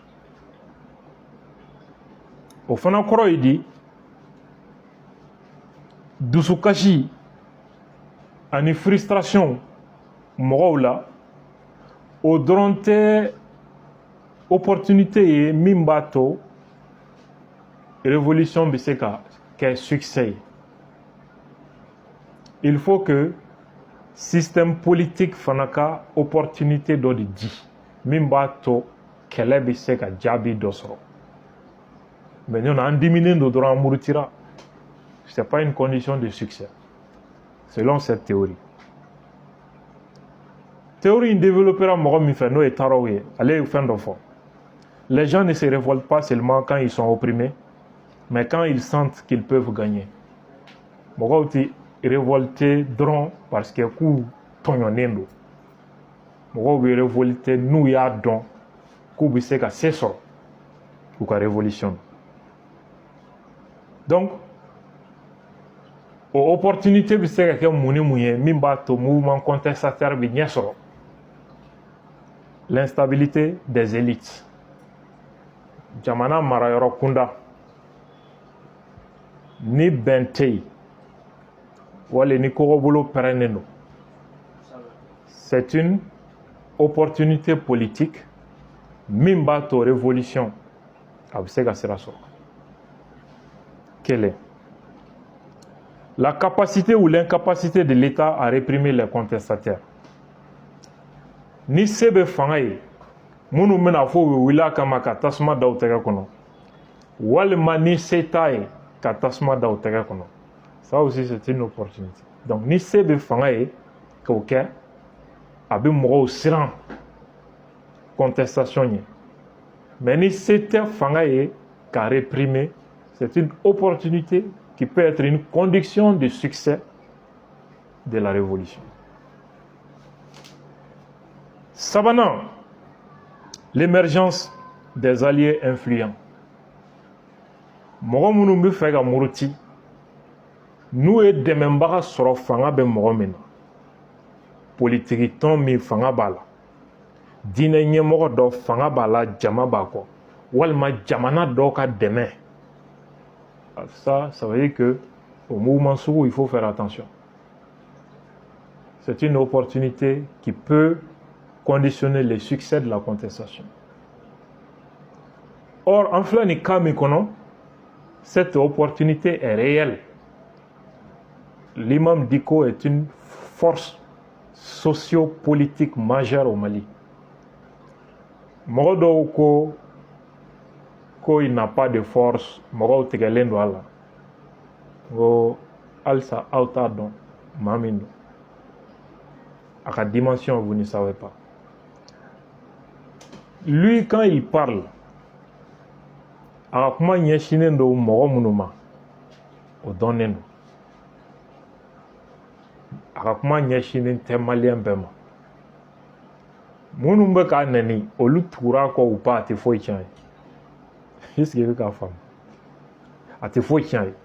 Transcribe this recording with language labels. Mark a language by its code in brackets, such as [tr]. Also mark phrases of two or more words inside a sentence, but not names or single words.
[bm] o fana kɔrɔ ye di dusukasi ani frustration mɔgɔw la o dɔrɔn tɛ opportunité ye min b'a to révolution bɛ se ka kɛ succès ye. [fr] Il faut que système politique [bm] fana ka opportunité dɔ de di min b'a to kɛlɛ bɛ se ka jaabi dɔ sɔrɔ. Mais nous an diminen do dɔrɔn an murutira. [fr] C'est pas une condition de succès selon cette théorie. Théorie développera [bm] mɔgɔ min fɛ n'o ye Taraw ye, ale ye fɛn dɔ fɔ. [fr] Les gens ne se révoltent pas seulement quand ils sont opprimés, mais quand ils sentent qu'ils peuvent gagner. [bm] Mɔgɔw tɛ révolté dɔrɔn [fr] parce que [bm] k'u tɔɲɔnen don. Mɔgɔw bɛ révolté n'u y'a dɔn k'u bɛ se ka se sɔrɔ u ka révolution. Donc o opportunité bɛ se ka kɛ mun ni mun ye min b'a to [fr] mouvement contestataire [bm] bɛ ɲɛ sɔrɔ. [fr] L'instabilité des élites. [bm] Jamana marayɔrɔ kunda ni bɛn tɛ yen wala ni kɔgɔbolo pɛrɛnnen don. [fr] C'est une opportunité politique [bm] min b'a to révolution a bɛ se ka sira sɔrɔ. [fr] Quelle est la capacité ou l'incapacité de l'État à réprimer les contestataires? [bm] Ni se bɛ fanga ye minnu bɛna fɔ u bɛ wuli a kama ka tasuma da u tɛgɛ kɔnɔ walima ni se t'a ye ka tasuma da u tɛgɛ kɔnɔ. [fr] Ça aussi c'est une opportunité. [bm] Donc ni se bɛ fanga ye k'o kɛ a bɛ mɔgɔw siran contestation ye. [fr] Mais [bm] ni se tɛ fanga ye ka [fr] réprimer, c'est une opportunité qui peut être une condition de succès de la révolution. Sabanan, l'émergence des alliés influents. [bm] Mɔgɔ minnu bɛ fɛ ka muruti n'u ye dɛmɛbaga sɔrɔ fanga bɛ mɔgɔ min na, politiki tɔn min fanga b'a la, diinɛ ɲɛmɔgɔ dɔ fanga b'a la, jama b'a kɔ, walima jamana dɔw ka dɛmɛ. [fr] Ça veut dire que au mouvement sugu, il faut faire attention. C'est une opportunité qui peut conditionner le succès de la contestation. [bm] Or, en filɛ nin cas min kɔnɔ, [fr] cette opportunité est réelle. L'imam Dicko est une force socio-politique majeure au Mali. [bm] Mɔgɔ dɔw ko [fr] il n'a pas de force, [bm] mɔgɔw tigɛlen don a la. Ngo halisa aw t'a dɔn maa min don. A ka [fr] dimension, vous ne savez pas. Lui, quand il parle, [bm] a ka kuma ɲɛsinnen don mɔgɔ minnu ma, o dɔnnen don. A ka kuma ɲɛsinnen tɛ maliyɛn bɛɛ ma. Minnu bɛ k'a nɛni, olu tugura kɔ [fr] ou pas, [bm] a tɛ foyi tiɲɛ ye. [fr] Est-ce que [bm] i bɛ k'a faamu? A tɛ foyi tiɲɛ ye.